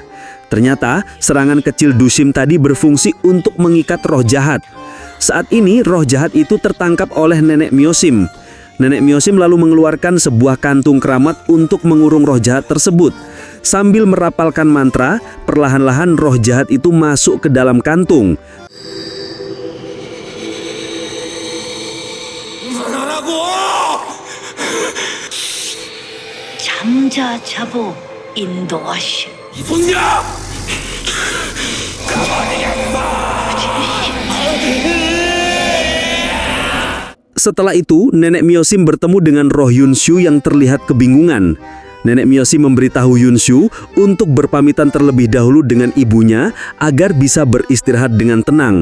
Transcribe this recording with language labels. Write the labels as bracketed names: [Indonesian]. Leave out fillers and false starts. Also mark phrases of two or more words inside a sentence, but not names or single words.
[Indonesian] Ternyata, serangan kecil Do-sim tadi berfungsi untuk mengikat roh jahat. Saat ini, roh jahat itu tertangkap oleh nenek Myo-sim. Nenek Myo-sim lalu mengeluarkan sebuah kantung keramat untuk mengurung roh jahat tersebut. Sambil merapalkan mantra, perlahan-lahan roh jahat itu masuk ke dalam kantung. 잠자 자보 인도하시. Setelah itu, nenek Myo-sim bertemu dengan roh Hyun-soo yang terlihat kebingungan. Nenek Myo-sim memberitahu Hyun-soo untuk berpamitan terlebih dahulu dengan ibunya agar bisa beristirahat dengan tenang.